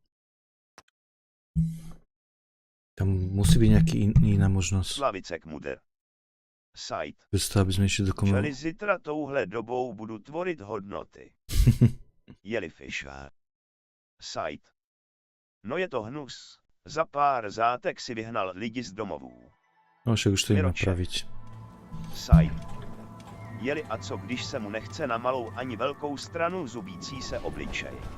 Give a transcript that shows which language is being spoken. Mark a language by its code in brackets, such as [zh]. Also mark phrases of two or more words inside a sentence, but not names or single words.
[sk] Tam musí byť nejaký iná možnosť. [cs] Slavicek Muder. Site. [sk] Bez toho, aby sme išli do komu. [cs] Čili zítra touhle dobou budu tvorit hodnoty. Jellyfisher. Site. No je to hnus. Za pár zátek si vyhnal lidi z domovů. [sk] No však už to jim napraviť. Site. [cs] Jeli a co když se mu nechce na malou ani velkou stranu zubící se obličej.